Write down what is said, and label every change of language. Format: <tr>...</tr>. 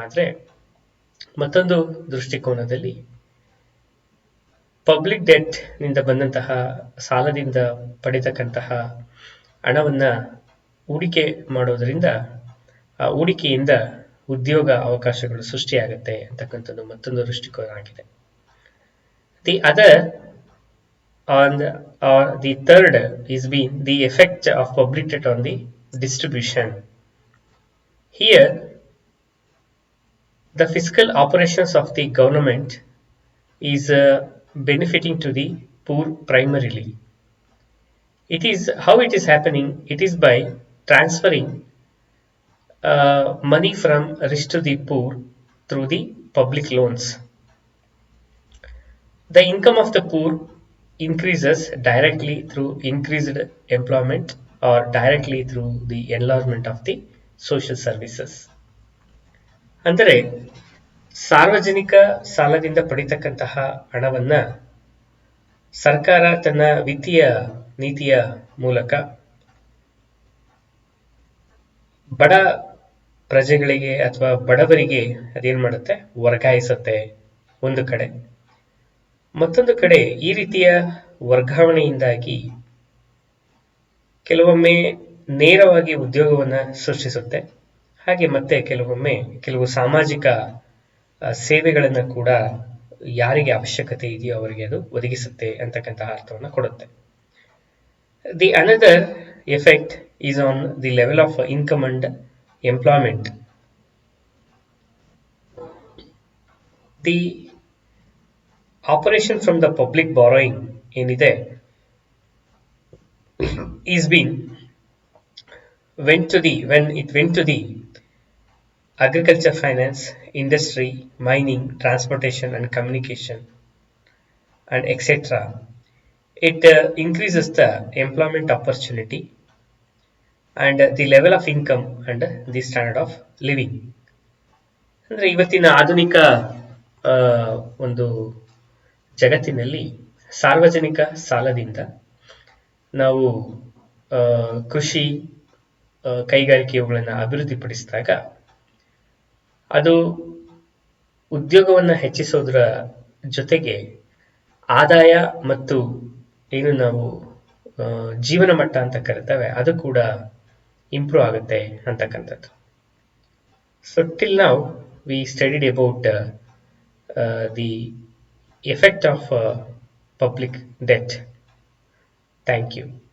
<kn>ಆದರೆ ಮತ್ತೊಂದು ದೃಷ್ಟಿಕೋನದಲ್ಲಿ ಪಬ್ಲಿಕ್ ಡೆಟ್ ನಿಂದ ಬಂದಂತಹ ಸಾಲದಿಂದ ಪಡೆತಕ್ಕಂತಹ ಹಣವನ್ನ ಹೂಡಿಕೆ ಮಾಡೋದರಿಂದ ಆ ಹೂಡಿಕೆಯಿಂದ ಉದ್ಯೋಗ ಅವಕಾಶಗಳು ಸೃಷ್ಟಿಯಾಗುತ್ತೆ ಅಂತಕ್ಕಂಥದ್ದು ಮತ್ತೊಂದು ದೃಷ್ಟಿಕೋನ ಆಗಿದೆ.</kn> <en>The other on the, or the third is being the effect of public debt on the distribution. Here, the fiscal operations of the government is benefiting to the poor primarily. It is how it is happening. It is by transferring money from rich to the poor through the public loans. The income of the poor increases directly through increased employment or directly through the enlargement of the social services.</en> <kn>ಅಂದರೆ ಸಾರ್ವಜನಿಕ ಸಾಲದಿಂದ ಪಡಿತಕ್ಕಂತಹ ಹಣವನ್ನ ಸರ್ಕಾರ ತನ್ನ ವಿತ್ತೀಯ ನೀತಿಯ ಮೂಲಕ ಬಡ ಪ್ರಜೆಗಳಿಗೆ ಅಥವಾ ಬಡವರಿಗೆ ಅದೇನ್ ಮಾಡುತ್ತೆ, ವರ್ಗಾಯಿಸುತ್ತೆ ಒಂದು ಕಡೆ. ಮತ್ತೊಂದು ಕಡೆ ಈ ರೀತಿಯ ವರ್ಗಾವಣೆಯಿಂದಾಗಿ ಕೆಲವೊಮ್ಮೆ ನೇರವಾಗಿ ಉದ್ಯೋಗವನ್ನು ಸೃಷ್ಟಿಸುತ್ತೆ, ಹಾಗೆ ಮತ್ತೆ ಕೆಲವೊಮ್ಮೆ ಕೆಲವು ಸಾಮಾಜಿಕ ಸೇವೆಗಳನ್ನು ಕೂಡ ಯಾರಿಗೆ ಅವಶ್ಯಕತೆ ಇದೆಯೋ ಅವರಿಗೆ ಅದು ಒದಗಿಸುತ್ತೆ ಅಂತಕ್ಕಂತಹ ಅರ್ಥವನ್ನು ಕೊಡುತ್ತೆ.</kn> <en>The another effect is on the level of income and employment. The operation from the public borrowing</en> <kn>ಏನಿದೆ</kn> <en>is been when it went to the agriculture finance, industry, mining, transportation and communication and etc. It increases the employment opportunity and the level of income and the standard of living.</en> <kn>ಅಂದ್ರೆ ಇವತ್ತಿನ ಆಧುನಿಕ ಆ, ಒಂದು ಜಗತ್ತಿನಲ್ಲಿ ಸಾರ್ವಜನಿಕ ಸಾಲದಿಂದ ನಾವು ಆ, ಕೃಷಿ ಕೈಗಾರಿಕೆಗಳನ್ನು ಅಭಿವೃದ್ಧಿಪಡಿಸಿದಾಗ ಅದು ಉದ್ಯೋಗವನ್ನು ಹೆಚ್ಚಿಸೋದ್ರ ಜೊತೆಗೆ ಆದಾಯ ಮತ್ತು ಏನು ನಾವು ಜೀವನ ಮಟ್ಟ ಅಂತ ಕರಿತೇವೆ ಅದು ಕೂಡ ಇಂಪ್ರೂವ್ ಆಗುತ್ತೆ ಅಂತಕ್ಕಂಥದ್ದು.</kn> <en>So till now we studied about the effect of public debt. Thank you.</en>